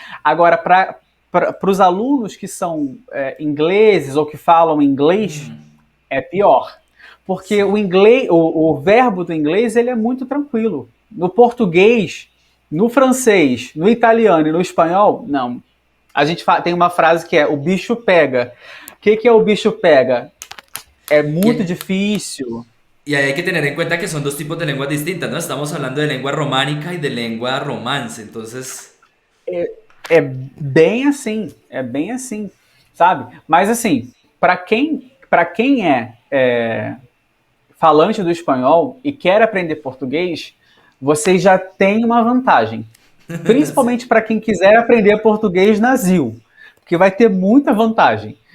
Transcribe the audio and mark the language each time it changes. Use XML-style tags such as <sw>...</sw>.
<pt>Agora, para os alunos que são ingleses ou que falam inglês, é pior. Porque</pt> <es>Sí.</es> <pt>o inglês, o verbo do inglês, ele é muito tranquilo. No português, no francês, no italiano e no espanhol, não. A gente tem uma frase que é o bicho pega. O que é o bicho pega? É muito</pt> <es>Y,</es> <pt>difícil.</pt> <es>y hay que tener en cuenta que son dos tipos de lenguas distintas, ¿no? Estamos hablando de lengua románica y de lengua romance, entonces...</es> <pt>É bem assim, sabe? Mas assim, para quem é falante do espanhol e quer aprender português, você já tem uma vantagem.</pt> <es>Sí.</es> <pt>Principalmente para quem quiser aprender português na ZIL, porque vai ter muita vantagem.</pt>